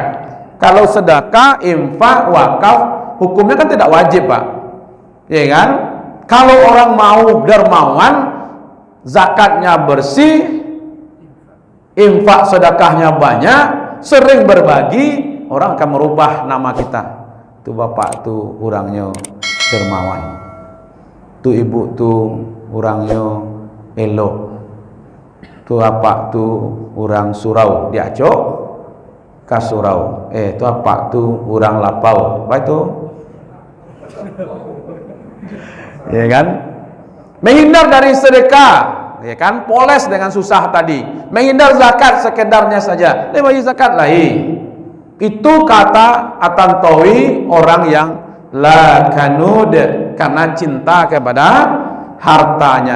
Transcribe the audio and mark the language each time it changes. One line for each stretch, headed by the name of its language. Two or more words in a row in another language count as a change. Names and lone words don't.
Indonesian: Kalau sedekah, infak, wakaf, hukumnya kan tidak wajib, Pak. Ya kan? Kalau orang mau dermawan, zakatnya bersih, infak sedekahnya banyak, sering berbagi, orang akan merubah nama kita.
Minangkabau: Tu bapak tu orangnya dermawan, tu ibu tu orangnya elok, tu bapak tu orang surau, diacok kasurau, tu bapak tu orang lapau,
Indonesian: apa itu? Ya kan? Menghindar dari sedekah, ya kan? Poles dengan susah tadi. Menghindar zakat sekedarnya saja. Bagi zakat lain. Itu kata At-Tantawi, orang yang la kanud, karena cinta kepada hartanya.